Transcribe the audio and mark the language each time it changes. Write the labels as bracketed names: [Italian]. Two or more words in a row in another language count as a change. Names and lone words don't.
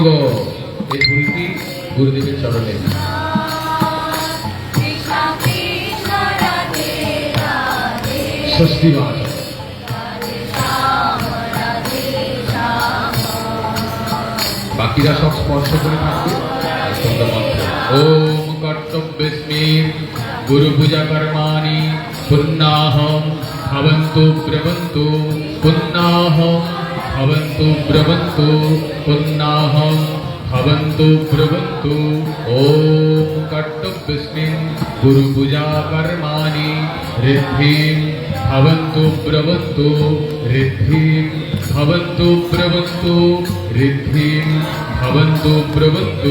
[Bangla] এই ফুলটি গুরুদেবের চরণে। ষষ্ঠী বাচ বাকিরা সব স্পর্শ করে থাকবে। [Sanskrit] ওম কর্তব্যস্মি গুরু পূজা কর্মাণি পুণ্যাহম ভবন্তু ব্রবন্তু পুণ্যাহম ভবন্তু ব্রবন্তু পুণ্যাহম ভবন্তু ব্রবন্তু। ওম কর্তব্যস্মি গুরু পূজা কর্মাণি ঋদ্ধিম ভবন্তু ব্রবন্তু ঋদ্ধিম ভবন্তু ব্রবন্তু ঋদ্ধিম ভবন্তু ব্রবন্তু।